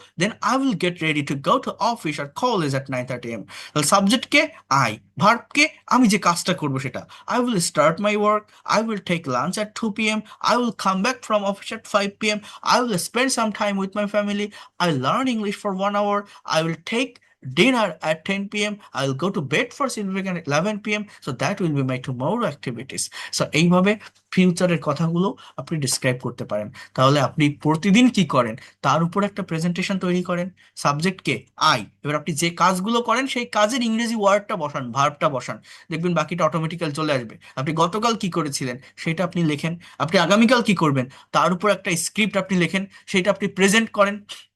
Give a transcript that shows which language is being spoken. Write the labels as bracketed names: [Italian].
[English] Then I will get ready to go to office আর college at 9:30 AM. [Bangla] তাহলে সাবজেক্টকে I, ভার্বকে আমি যে কাজটা করবো সেটা, [English] I will start my work, I will take lunch at 2 PM, I will come back from office at 5 PM, I will spend some time with my family, I learn English for 1 hour, I will take dinner at 10 p.m. I'll go to bed for sleeping at 11 p.m. So that will be my tomorrow activities. [Bangla] So এইভাবে ফিউচারের কথাগুলো আপনি describe করতে পারেন। তাহলে আপনি প্রতিদিন কি করেন তার উপর একটা প্রেজেন্টেশন তৈরি করেন। Subject K? আই। এবার আপনি যে কাজগুলো করেন সেই কাজের ইংরেজি ওয়ার্ডটা বসান, ভার্বটা বসান, দেখবেন বাকিটা অটোমেটিক্যাল চলে আসবে। আপনি গতকাল কি করেছিলেন সেটা আপনি লেখেন। আপনি আগামীকাল কি করবেন তার উপর একটা স্ক্রিপ্ট আপনি লেখেন, সেটা আপনি প্রেজেন্ট করেন।